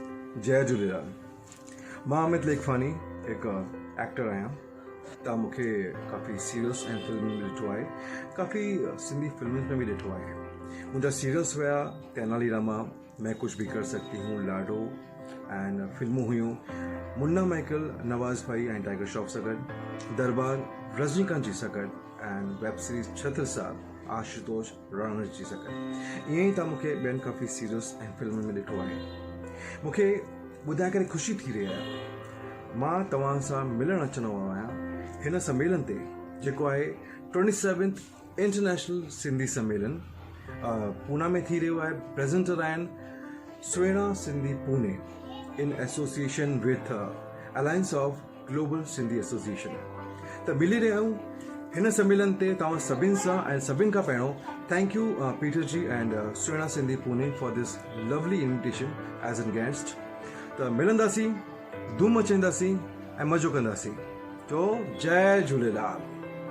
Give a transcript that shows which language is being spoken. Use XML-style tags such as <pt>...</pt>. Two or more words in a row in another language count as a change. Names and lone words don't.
<sd>जय झूलेलाल। मां अमित लेखवानी एक एक्टर आहियां। तव्हां मूंखे काफ़ी सीरियल्स ऐं फिल्म में ॾिठो आहे, काफ़ी सिंधी फिल्मुनि में बि ॾिठो आहे। मुंहिंजा सीरियल्स हुया तेनालीरामा, मैं कुछ भी कर सकती हूँ, लाडो एंड फिल्मूं हुयूं मुन्ना माइकल, नवाज़ भाई ऐं टाइगर श्रॉफ सां गॾु, दरबार रजनीकांत जी सां गॾु एंड वेब सीरीज़ छत्र साहब आशुतोष राणा जी सां गॾु। ईअं ई तव्हां मूंखे ॿियनि काफ़ी सीरियल्स ऐं फिल्मुनि में ॾिठो आहे। मूंखे ॿुधाए करे ख़ुशी थी रही आहे। मां तव्हां सां मिलणु अचण वारो आहियां हिन सम्मेलन ते, जेको आहे 27th इंटरनेशनल सिंधी सम्मेलन पूना में थी रहियो आहे। प्रेज़ेंटर आहिनि सुहिणा सिंधी पुणे</sd> <en>in association with</en> <sd>अलायंस ऑफ ग्लोबल सिंधी एसोसिएशन। त मिली रहिया आहियूं हिन सम्मेलन ते तव्हां सभिनि सां, ऐं सभिनि खां पहिरियों</sd> <en>thank you</en> <sd>पीटर जी एंड सुहिणा सिंधी पुणे</sd> <en>for this lovely invitation as an guest.</en> <sd>त मिलंदासीं, धूम मचाईंदासीं ऐं मज़ो कंदासीं। तो जय झूलेलाल।</sd>